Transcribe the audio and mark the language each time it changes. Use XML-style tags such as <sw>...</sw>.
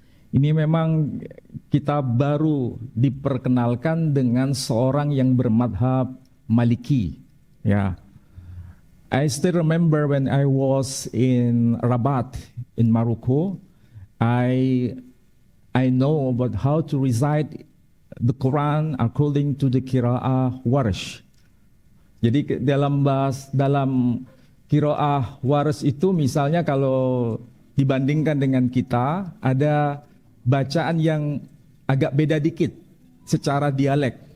<id>Ini memang kita baru diperkenalkan dengan seorang yang bermadhab Maliki.</id> <en>Ya, I still remember when I was in Rabat in Morocco, I know about how to recite the Quran according to the Qira'ah Warsh.</en> <id>Jadi dalam Qira'ah Warsh itu misalnya kalau dibandingkan dengan kita ada bacaan yang agak beda dikit secara dialek.</id>